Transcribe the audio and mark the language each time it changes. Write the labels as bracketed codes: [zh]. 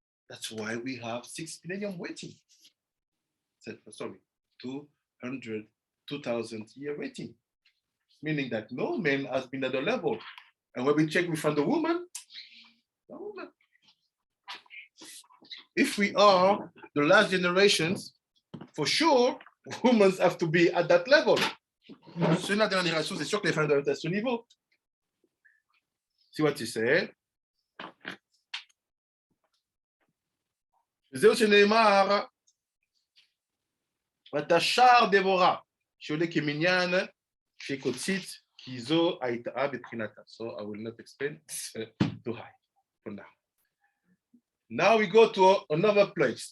[en] That's why we have 6 millennium waiting. Sorry, 2,000 year waiting. Meaning that no man has been at the level. And when we check, we find the woman. If we are the last generations, for sure, women have to be at that level. [fr] C'est la dernière génération, c'est sûr que les femmes doivent être à ce niveau. [en] See what you say? [he] זהו שנאמר, ותשר דבורה, שעולה כמניין, שקוצית, כי זו הייתה בבחינתה. [en] So I will not explain, too high for now. Now we go to another place.